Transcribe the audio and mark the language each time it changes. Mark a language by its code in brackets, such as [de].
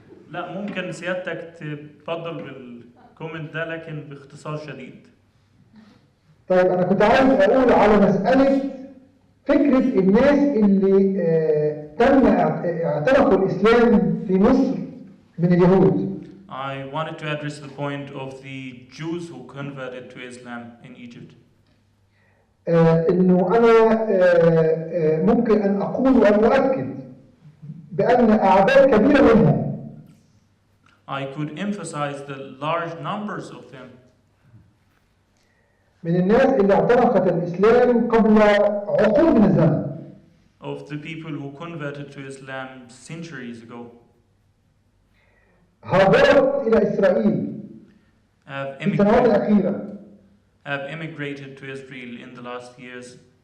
[ar] لا ممكن سيادتك تفضل بالكومنت ده لكن باختصار شديد. طيب أنا كنت عايز أقول على مسألة فكرة الناس اللي تم اعتنقوا الإسلام في مصر من اليهود. [en] I wanted to address the point of the Jews who converted to Islam in Egypt. [ar] إنه أنا ممكن أن أقول وأن أؤكد بأن أعداد كبيرة منهم [en] I could emphasize the large numbers of them. [ar] من الناس اللي اعتنقت الإسلام قبل عقود من الزمن. [en] Of the people who converted to Islam centuries ago. [ar] هاجرت إلى إسرائيل في السنوات الأخيرة. [en] Have immigrated to Israel in the last years.